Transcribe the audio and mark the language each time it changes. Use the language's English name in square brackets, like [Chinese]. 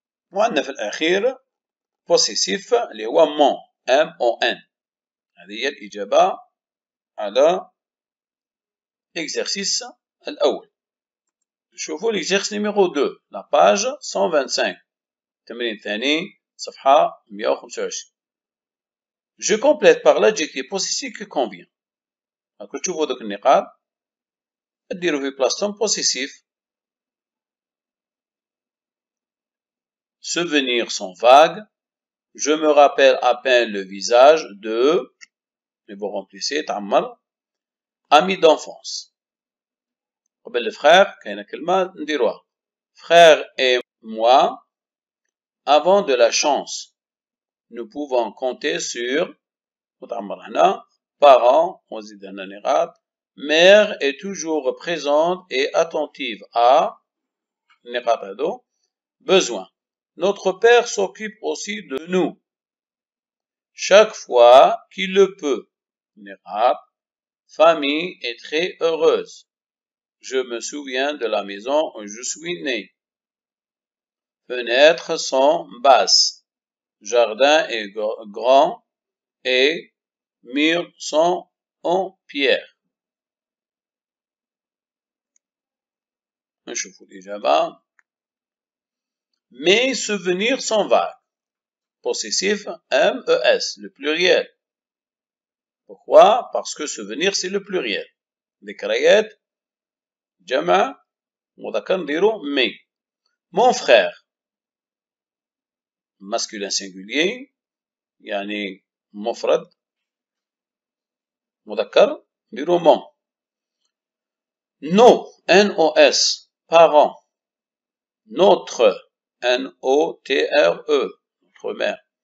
[Arabic] وعندنا في الأخير possessif اللي هو mon, M-O-N. هذه هي الإجابة على l'exercice الأول. شوفوا [French] l'exercice numéro 2 la page 125 [Arabic] التمرين الثاني صفحة 125. [French] Je complète par l'adjectif possessif qui convient. [Arabic] راكم تشوفوا دوك النقاط ديروا في بلاصتهم possessif. [French] Souvenirs sont vagues. Je me rappelle à peine le visage de. Et vous remplissez [Arabic] تعمر. [French] Ami d'enfance. [Arabic] قبل الفرير كاينه كلمه نديروها. [French] Frère et moi avons de la chance. Nous pouvons compter sur [Arabic] وتعمر هنا [French] parents [Arabic] ونزيد هنا نقاط. [French] Mère est toujours présente et attentive à [Arabic] نقاط هذو [French] besoin. Notre père s'occupe aussi de nous. Chaque fois qu'il le peut. [Arabic] نقاط. [French] Famille est très heureuse. Je me souviens de la maison où je suis né. Fenêtres sont basses. Jardin est grand et murs sont en pierre. [Arabic] نشوفوا الإجابة. [French] Mes souvenirs sont vagues. Possessif M-E-S, le pluriel. Pourquoi? Parce que souvenir c'est le pluriel. [Arabic] ذكريات جمع مذكر نديرو مي. [French] Mon frère masculin singulier [Arabic] يعني مفرد مذكر نديرو [French] mon. Nos N-O-S parents. Notre N-O-T-R-E notre mère.